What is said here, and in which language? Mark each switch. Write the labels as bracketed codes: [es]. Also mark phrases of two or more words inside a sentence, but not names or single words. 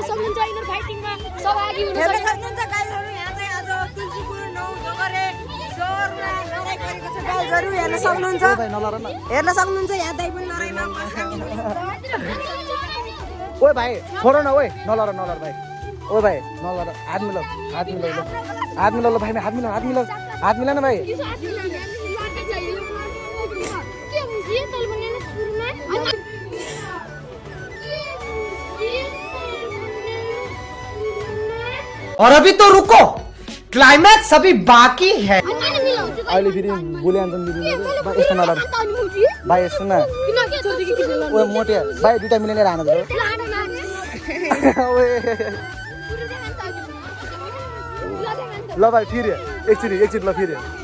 [ne] हेर्न सक्नुहुन्छ यहाँ दाइ पनि लडाइमा ओए भाइ छोड न ओए नलर भाइ ओए भाइ नलर हात मिलाउ ल भाइ हात मिला न भाइ [hi] और अभी तो रुको क्लाइमैक्स अभी बाकी है [ne] अहिले फेरि बोलिहाल्छन् दिदी यस्तो नलर भाइ यस्तो न ओए मोटे भाइ दुईटा मिलेर हान ल भाइ फेरि एकचोटि ल फेरि